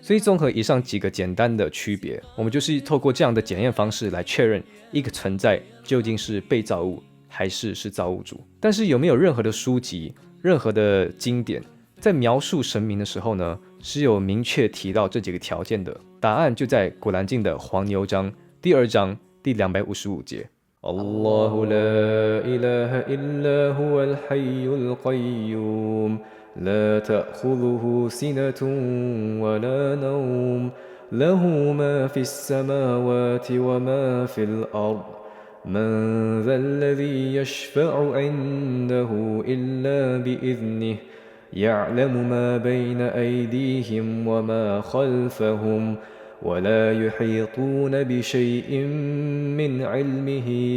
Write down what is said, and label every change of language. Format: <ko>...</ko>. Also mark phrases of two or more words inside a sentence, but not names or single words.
<zh>所以综合以上几个简单的区别，我们就是透过这样的检验方式来确认一个存在究竟是被造物还是造物主。但是有没有任何的书籍、任何的经典在描述神明的时候呢，是有明确提到这几个条件的？答案就在古兰经的黄牛章第2章第255 节。</zh> <ar>الله لا إله إلا هو الحي القيوم لا تأخذه سنة ولا نوم له ما في السماوات وما في الأرض من ذا الذي يشفع عنده إلا بإذنه يعلم ما بين أيديهم وما خلفهم ولا يحيطون بشيء من علمه</ar>